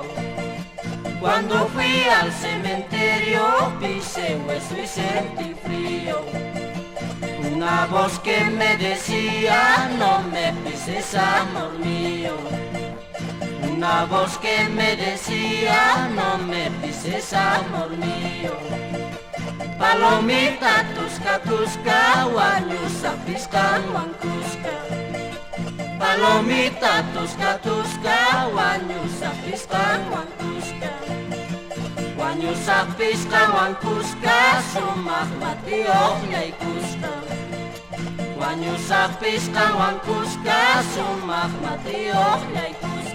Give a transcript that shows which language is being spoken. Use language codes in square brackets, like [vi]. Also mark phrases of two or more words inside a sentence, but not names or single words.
[es] Cuando fui al cementerio, pisé hueso y sentí frío. Una voz que me decía, no me pises, amor mío. Una voz que me decía, no me pises, amor mío. [qu] Palomita tusca tusca, guanyusa piscan guancusca. Palomita tusca tusca, guanyusa piscan guancusca. Guanyusa piscan guancusca, sumak matiok naikuska. Guanyusa piscan guancusca, sumak matiok naikuska.